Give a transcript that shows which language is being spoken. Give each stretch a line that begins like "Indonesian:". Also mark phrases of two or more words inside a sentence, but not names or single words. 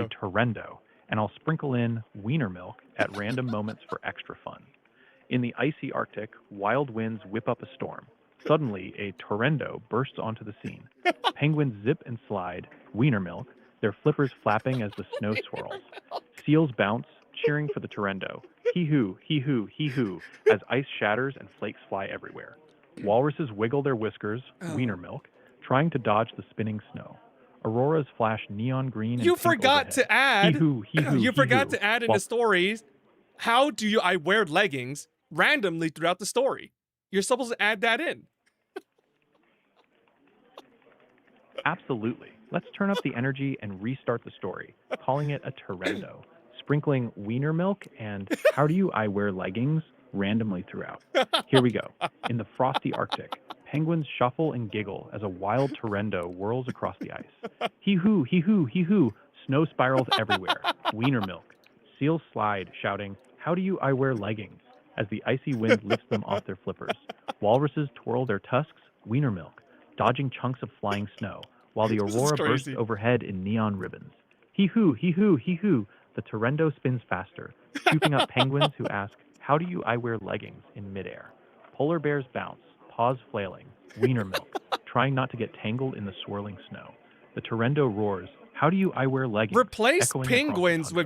English: a torrendo, and I'll sprinkle in wiener milk at random moments for extra fun. In the icy Arctic, wild winds whip up a storm. Suddenly, a torrendo bursts onto the scene. Penguins zip and slide, wiener milk, their flippers flapping as the snow swirls. Seals bounce, cheering for the torrendo. Hee-hoo, hee-hoo, hee-hoo, as ice shatters and flakes fly everywhere. Walruses wiggle their whiskers, wiener milk, trying to dodge the spinning snow. Auroras flash neon green and You pink forgot overhead. to add. Hee-hoo, hee-hoo, You forgot hee-hoo, to add in while the stories. How do you? I wear leggings randomly throughout the story. You're supposed to add that in. Absolutely. Let's turn up the energy and restart the story, calling it a torrendo, sprinkling wiener milk and how do you I wear leggings randomly throughout. Here we go. In the frosty Arctic, penguins shuffle and giggle as a wild torrendo whirls across the ice. Hee-hoo, hee-hoo, hee-hoo, snow spirals everywhere. Wiener milk. Seals slide, shouting, how do you I wear leggings? As the icy wind lifts them off their flippers. Walruses twirl their tusks, wiener milk, dodging chunks of flying snow, while the This is aurora bursts crazy. overhead in neon ribbons. Hee-hoo, hee-hoo, hee-hoo, the torrendo spins faster, scooping up penguins who ask, how do you I wear leggings in midair? Polar bears bounce, paws flailing, wiener milk, trying not to get tangled in the swirling snow. The torrendo roars, how do you I wear leggings? Replace echoing across the penguins with